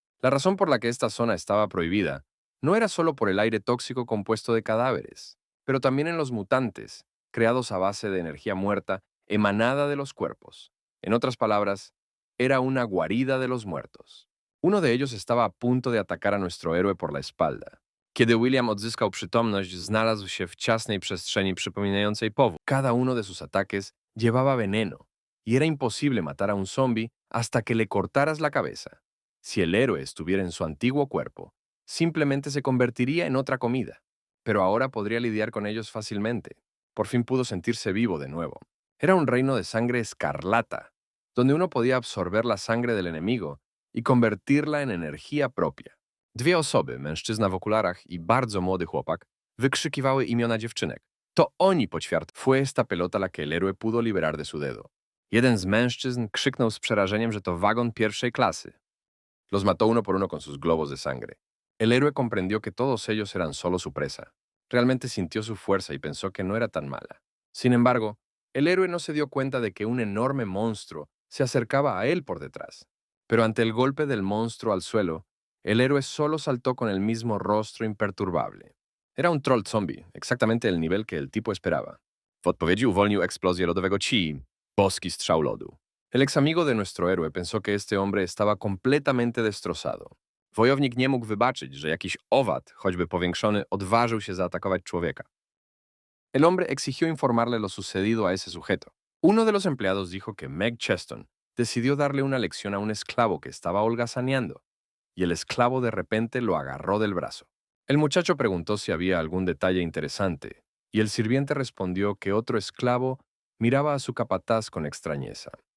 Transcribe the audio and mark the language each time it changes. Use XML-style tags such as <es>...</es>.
<es>La razón por la que esta zona estaba prohibida no era solo por el aire tóxico compuesto de cadáveres, pero también en los mutantes, creados a base de energía muerta emanada de los cuerpos. En otras palabras, era una guarida de los muertos. Uno de ellos estaba a punto de atacar a nuestro héroe por la espalda.</es> <pl>Kiedy William odzyskał przytomność, znalazł się w ciasnej przestrzeni przypominającej powód.</pl> <es>Cada uno de sus ataques llevaba veneno, y era imposible matar a un zombie hasta que le cortaras la cabeza. Si el héroe estuviera en su antiguo cuerpo, simplemente se convertiría en otra comida. Pero ahora podría lidiar con ellos fácilmente. Por fin pudo sentirse vivo de nuevo. Era un reino de sangre escarlata, donde uno podía absorber la sangre del enemigo y convertirla en energía propia.</es> <pl>Dwie osoby, mężczyzna w okularach i bardzo młody chłopak, wykrzykiwały imiona dziewczynek. To oni poćwiart.</pl> <es>Fue esta pelota la que el héroe pudo liberar de su dedo.</es> <pl>Jeden z mężczyzn krzyknął z przerażeniem, że to wagon pierwszej klasy.</pl> <es>Los mató uno por uno con sus globos de sangre. El héroe comprendió que todos ellos eran solo su presa. Realmente sintió su fuerza y pensó que no era tan mala. Sin embargo, el héroe no se dio cuenta de que un enorme monstruo se acercaba a él por detrás. Pero ante el golpe del monstruo al suelo, el héroe solo saltó con el mismo rostro imperturbable. Era un troll zombie, exactamente el nivel que el tipo esperaba.</es> <pl>W odpowiedzi uwolnił eksplozję lodowego chi, boski strzał lodu.</pl> <es>El ex amigo de nuestro héroe pensó que este hombre estaba completamente destrozado.</es> <pl>Wojownik nie mógł wybaczyć, że jakiś owad, choćby powiększony, odważył się zaatakować człowieka.</pl> <es>El hombre exigió informarle lo sucedido a ese sujeto. Uno de los empleados dijo que Meg Cheston decidió darle una lección a un esclavo que estaba holgazaneando, y el esclavo de repente lo agarró del brazo. El muchacho preguntó si había algún detalle interesante, y el sirviente respondió que otro esclavo miraba a su capataz con extrañeza.</es>